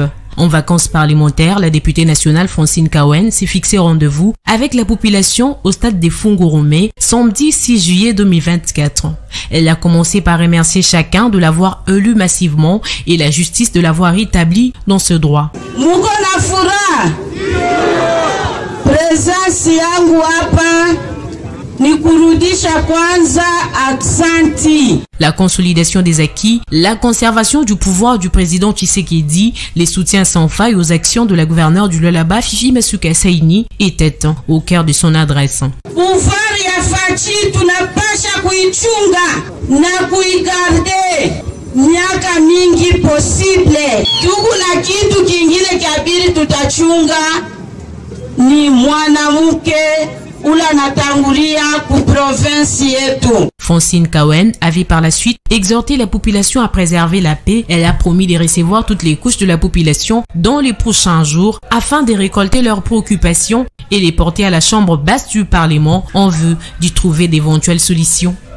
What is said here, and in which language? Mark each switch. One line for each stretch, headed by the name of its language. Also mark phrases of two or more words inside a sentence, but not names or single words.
French: En vacances parlementaires, la députée nationale Francine Kawen s'est fixé rendez-vous avec la population au stade des Fungurume, samedi 6 juillet 2024. Elle a commencé par remercier chacun de l'avoir élu massivement et la justice de l'avoir établi dans ce droit.
Swahili: Presence yangu hapa ni kurudisha kwanza aksanti.
French: La consolidation des acquis, la conservation du pouvoir du président Tshisekedi, les soutiens sans faille aux actions de la gouverneure du Lualaba, Fifi Masuka Saini, étaient au cœur de son adresse.
Swahili: Pouvoir ya fachi tunapasha kuichunga na kuigarde miaka mingi possible. Tuku na kitu kingine kabiri tutachunga ni mwanamke ula natangulia ku province yetu.
French: Francine Kawen avait par la suite exhorté la population à préserver la paix. Elle a promis de recevoir toutes les couches de la population dans les prochains jours afin de récolter leurs préoccupations et les porter à la chambre basse du Parlement en vue d'y trouver d'éventuelles solutions.